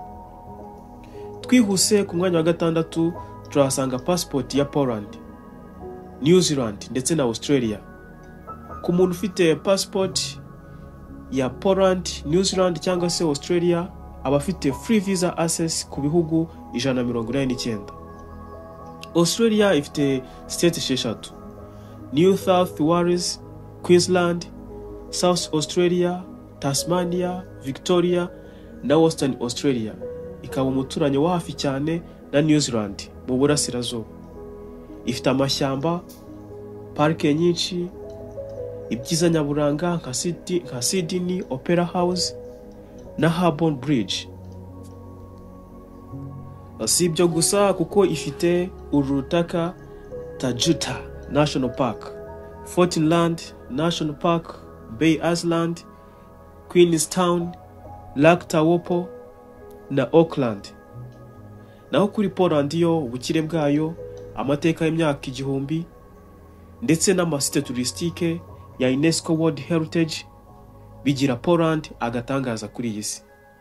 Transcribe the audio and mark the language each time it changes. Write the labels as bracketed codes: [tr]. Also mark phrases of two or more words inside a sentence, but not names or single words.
[rw] Twihuse ku mwanya wa 6 turahasanga passport ya Poland, New Zealand ndetse na Australia. Ku muntu ufite passport ya Poland, New Zealand cyangwa se Australia abafite [en] free visa access [rw] ku bihugu 189. Australia ifite state 6: New South Wales, Queensland, South Australia, Tasmania, Victoria na Western Australia. Ikaba umuturanyi wa hafi cyane na New Zealand mu burasirazuba. Ifite amashyamba, parike nyinshi, ibyiza nyaburanga nka Sydney Opera House na Harbour Bridge. Si ibyo gusa kuko ifite urutaka Tajuta National Park, Fortinland National Park, Bay Island, Queenstown, Lake Tawopo na Auckland. Naho kuri Poland yo ubukire bwayo, amateka y'imyaka 1000 ndetse n'amasite touristique ya UNESCO World Heritage bigira Poland agatangaza kuri iyi si.